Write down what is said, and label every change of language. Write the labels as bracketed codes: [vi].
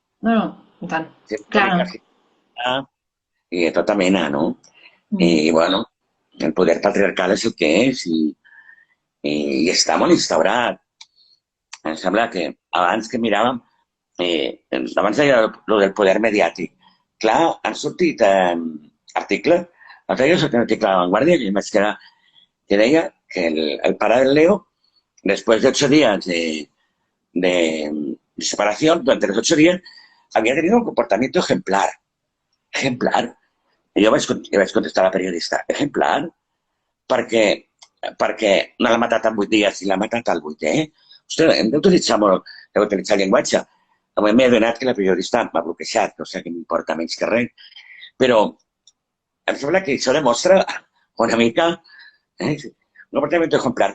[ca] No, i tant. Clar. I de tota mena, no? I, bueno, el poder patriarcal és el que és i està molt instaurat. Em sembla que abans que miràvem, abans deia el del poder mediàtic. Clar, han sortit articles, l'altre dia ha sortit un article a La Vanguardia que deia que el pare del Leo, [es] después de 8 días de separación, durante los 8 días, había tenido un comportamiento ejemplar. Ejemplar. [ca] I jo vaig contestar a la periodista, ejemplar, perquè no l'ha matat en 8 dies i l'ha matat al 8è. Ostres, hem d'utilitzar el llenguatge. Avui m'he adonat que la periodista m'ha bloquejat, no sé què m'importa menys que res, però em sembla que això demostra una mica un [es] comportamiento ejemplar.